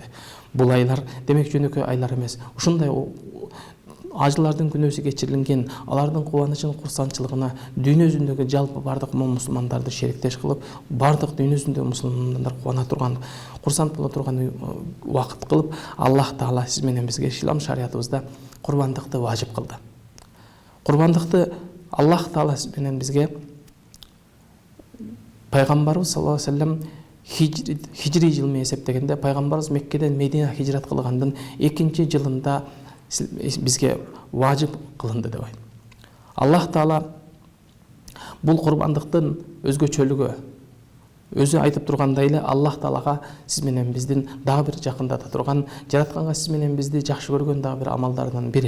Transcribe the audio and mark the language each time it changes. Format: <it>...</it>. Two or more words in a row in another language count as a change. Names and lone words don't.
<ky>Бул айлар демек жөнөкөй айлар эмес. Ушундай ажылардын күнөөсү кечирилген, алардын кубанычын, курсанчылыгына дүйнө жүзүндөгү жалпы бардык мусулмандарды шериктеш кылып, бардык дүйнө жүзүндөгү мусулмандар кубана турган, курсант боло турган убакыт кылып, Аллах Таала сиз менен бизге ислам шариятыбызда курбандыкты важип кылды. Курбандыкты Аллах Таала сиз менен бизге пайгамбарыбыз</ky> <ar>صلى الله عليه وسلم</ar> <ky>хижри жыл менен эсептегенде, пайгамбарыбыз Меккеден Медина хижрат кылгандын 2-чи жылында бизге важип кылынды деп айт. Аллах Таала бул курбандыктын өзгөчөлүгү өзү айтып тургандай эле, Аллах Таалага сиз менен биздин дагы бир жакындата турган, жаратканга сиз менен бизди жакшы көргөн дагы бир амалдарынан бири.</ky>